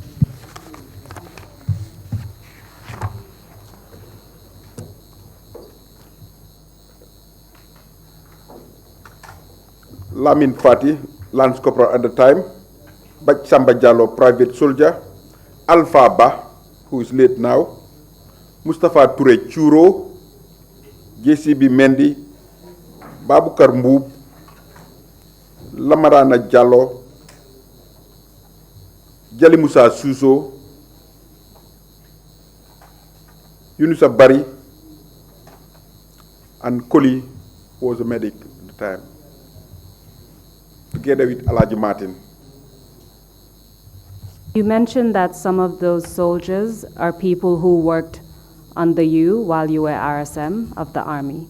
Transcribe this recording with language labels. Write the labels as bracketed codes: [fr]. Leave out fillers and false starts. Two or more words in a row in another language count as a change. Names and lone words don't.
[en] Lamin Fati, Lance Corporal at the time, Bachsamba Jallo, private soldier, Alpha Ba, who is late now, Mustafa Toure Churo, JCB Mendy, Babukar Mboub, Lamarana Jallo, Jali Musa Suso, Yunusa Bari, and Koli, who was a medic at the time, together with Alaji Martin. You mentioned that some of those soldiers are people who worked under you while you were RSM of the Army.